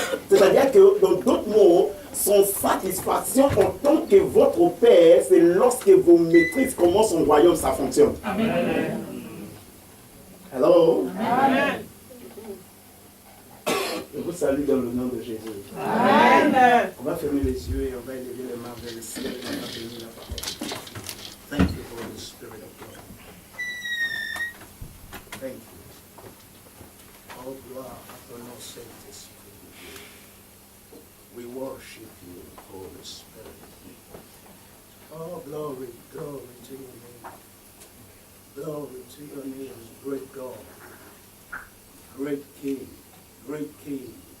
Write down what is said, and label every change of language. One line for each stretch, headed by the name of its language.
French: C'est-à-dire que, dans d'autres mots, son satisfaction en tant que votre Père, c'est lorsque vous maîtrisez comment son royaume ça fonctionne. Amen. Hello? Amen. Je vous salue dans le nom de Jésus. Amen. On va fermer les yeux et on va élever les mains vers le ciel et on va bénir la parole.
English: Thank you for the Spirit of God. Thank you.
French: Oh, gloire à ton nom, Saint-Esprit.
English: We worship you, Holy Spirit. Oh, glory, glory to your name. Glory to your name, great God, great King, great King.